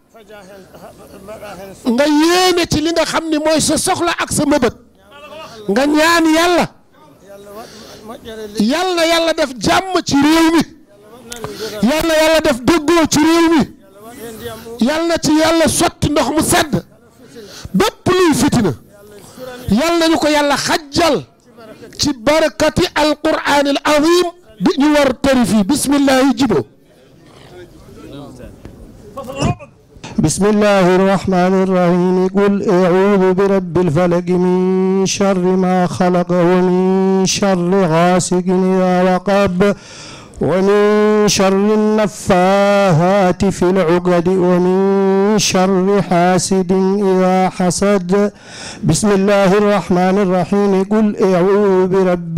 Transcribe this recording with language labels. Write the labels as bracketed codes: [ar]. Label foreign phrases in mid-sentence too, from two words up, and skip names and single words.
[wo] nga yéene ci li nga xam ni mooy sa soxla ak sa mëbët nga ñaan yàlla yàlla def jàmm ci réew mi yàlla def dëggoo ci réew mi yàlla ci yàlla sotti ndox mu sedd bépp luy fitina yàlla nañu ko yàlla xajjal ci [ar] بركات القرآن العظيم [wo] bi ñu war tari fii bismillahi jibo [ar] بسم الله الرحمن الرحيم قل أعوذ برب الفلق من شر ما خلق ومن شر غاسق إذا وقب ومن شر النفاثات في العقد ومن شر حاسد إذا حسد بسم الله الرحمن الرحيم قل أعوذ برب